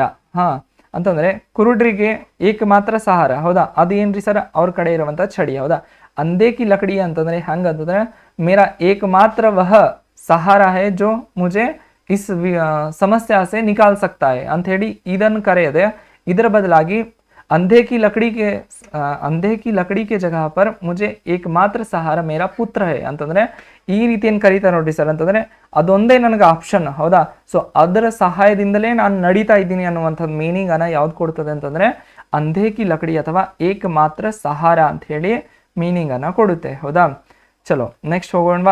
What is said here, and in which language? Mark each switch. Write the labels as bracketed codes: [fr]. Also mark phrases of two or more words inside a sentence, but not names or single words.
[kn] ಅಂತಂದ್ರೆ ಕುರುಡ್ರಿಗೆ [hi] एक मात्र सहारा. [kn] ಹೌದಾ, ಅದೇನ್ರಿ ಸರ್, ಅವ್ರ ಕಡೆ ಇರುವಂತ ಛಡಿ. ಹೌದಾ. [hi] अंधे की लकड़ी [kn] ಅಂತಂದ್ರೆ ಹಂಗಂತಂದ್ರೆ [hi] मेरा एक मात्र वह सहारा है जो मुझे इस समस्या से निकाल सकता है [kn] ಅಂತ ಹೇಳಿ ಇದನ್ನು ಕರೆಯದೆ ಇದರ ಬದಲಾಗಿ [hi] अंधे की लकड़ी के जगह पर मुझे एकमात्र सहारा मेरा पुत्र है [kn] ಅಂತಂದ್ರೆ ಈ ರೀತಿ ಏನು ಕರೀತಾರೆ ನೋಡ್ರಿ ಸರ್. ಅಂತಂದ್ರೆ ಅದೊಂದೇ ನನಗೆ ಆಪ್ಷನ್. ಹೌದಾ. ಸೊ ಅದರ ಸಹಾಯದಿಂದಲೇ ನಾನು ನಡೀತಾ ಇದ್ದೀನಿ ಅನ್ನುವಂಥದ್ದು ಮೀನಿಂಗ್ ಅನ್ನ ಯಾವ್ದು ಕೊಡ್ತದೆ ಅಂತಂದ್ರೆ [hi] अंधे की लकड़ी [kn] ಅಥವಾ [hi] एक मात्र सहारा [kn] ಅಂತ ಹೇಳಿ ಮೀನಿಂಗ್ ಅನ್ನ ಕೊಡುತ್ತೆ. ಹೌದಾ. ಚಲೋ ನೆಕ್ಸ್ಟ್ ಹೋಗೋಣವಾ.